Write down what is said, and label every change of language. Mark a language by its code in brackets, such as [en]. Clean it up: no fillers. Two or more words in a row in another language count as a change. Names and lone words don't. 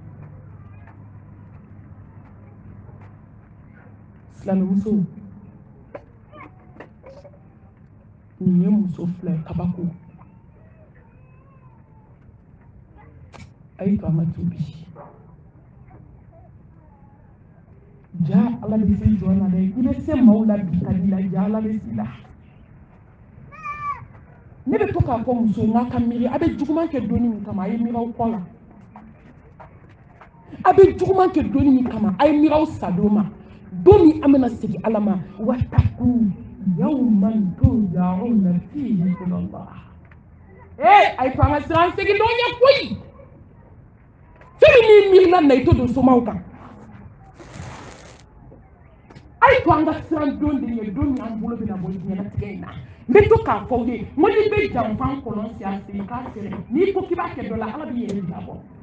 [bm] silamɛmuso nin ye muso fila ye kabako a ye to an ka tubi ja ala bɛ se jɔn na dɛ i bɛ se maaw la bi ka di la ja ala bɛ se la ne bɛ to k'a fɔ muso n ka miiri a bɛ juguman kɛ donni min kama a ye miiri aw kɔ la a bɛ juguman kɛ donni min kama a ye miiri aw sadon ma don min an bɛna segin ala ma [ar] واتقوا يوما ترجعون فيه إلى الله [bm] a ye to an ka siran segin dɔn ɲɛ koyi fɛn min n'i miirila na i to don somaw kan ay to an ka siran don de ye don min an bolo bɛna bɔ diɲɛlatigɛ in na n bɛ to k'a fɔ aw ye n ko n'i bɛ janfan kɔlɔn si a sen k'a sɛnɛ n'i ko k'i b'a kɛ dɔ la ala b'i yɛrɛ bila bɔ